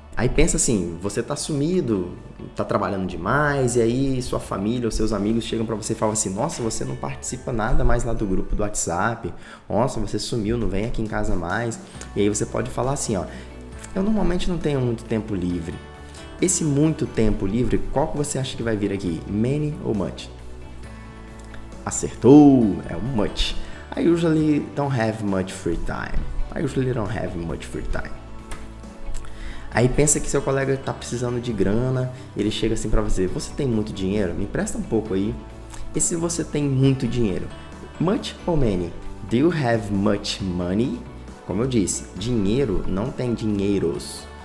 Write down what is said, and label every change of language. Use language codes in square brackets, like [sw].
[pt] Aí pensa assim, você tá sumido, tá trabalhando demais, e aí sua família ou seus amigos chegam para você e falam assim, nossa, você não participa nada mais lá do grupo do WhatsApp, nossa, você sumiu, não vem aqui em casa mais. E aí você pode falar assim, ó, eu normalmente não tenho muito tempo livre. Esse muito tempo livre, qual que você acha que vai vir aqui? Many ou much? Acertou, é o much. [en] I usually don't have much free time. I usually don't have much free time. [pt] Aí pensa que seu colega está precisando de grana, ele chega assim para você tem muito dinheiro? Me empresta um pouco aí. E se você tem muito dinheiro? [en] Much ou many? Do you have much money? [pt] Como eu disse, dinheiro não tem dinheiros.